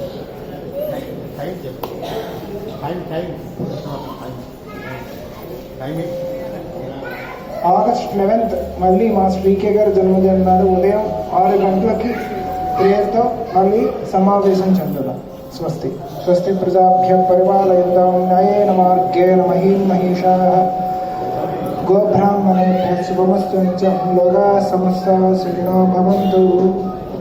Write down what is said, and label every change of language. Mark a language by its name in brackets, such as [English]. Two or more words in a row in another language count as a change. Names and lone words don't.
[Telugu] August 11th మళ్ళీ మా శ్రీకే గారి జన్మదినం నాడు ఉదయం 6 గంటలకి ప్రేయర్తో మళ్ళీ సమావేశం చెందుదాం. స్వస్తి. [Sanskrit] స్వస్తి ప్రజాభ్య పరిపాలయంతాం న్యాయేన మార్గేణ మహీమహీషాః గోబ్రాహ్మణేభ్యः శుభమస్తు నిత్యం లోకాः సమస్తాः సుఖినో భవంతు.